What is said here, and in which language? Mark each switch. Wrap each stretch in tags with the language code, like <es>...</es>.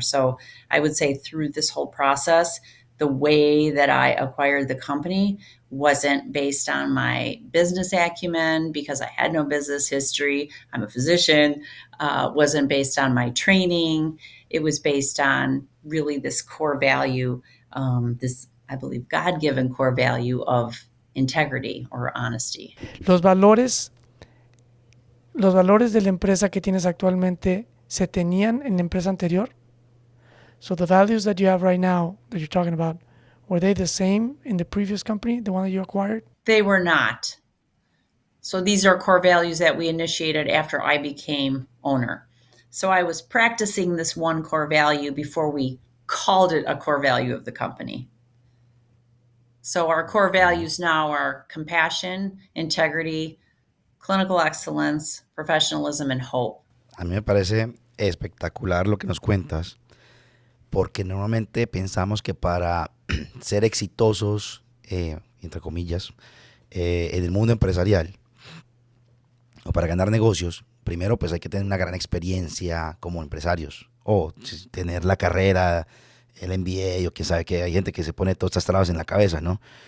<en>So I would say through this whole process, the way that I acquired the company wasn't based on my business acumen because I had no business history. I'm a physician. Wasn't based on my training. It was based on really this core value, this, I believe, God-given core value of integrity or honesty.</en> <es>Los valores de la empresa que tienes actualmente se tenían en la empresa anterior.</es> <en>So the values that you have right now that you're talking about, were they the same in the previous company, the one that you acquired? They were not. So these are core values that we initiated after I became owner. So I was practicing this one core value before we called it a core value of the company. So our core values now are compassion, integrity, clinical excellence, professionalism, and hope.</en> <es>A mí me parece espectacular lo que nos cuentas, porque normalmente pensamos que para ser exitosos, entre comillas, en el mundo empresarial, o para ganar negocios, primero pues hay que tener una gran experiencia como empresarios, o tener la carrera, el MBA, o quién sabe que hay gente que se pone todas estas trabas en la cabeza, ¿no?</es>